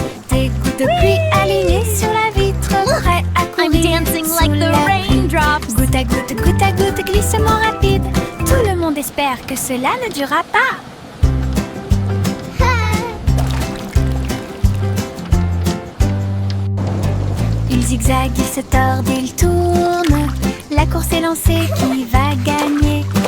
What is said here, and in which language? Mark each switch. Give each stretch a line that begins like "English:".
French: Des gouttes de pluie alignées sur la vitre, prêts à courir.
English: I'm dancing like the raindrops.
French: Goutte à goutte, glissement rapide. Tout le monde espère que cela ne durera pas. Il zigzague, il se tord, il tourne. La course est lancée, qui va gagner?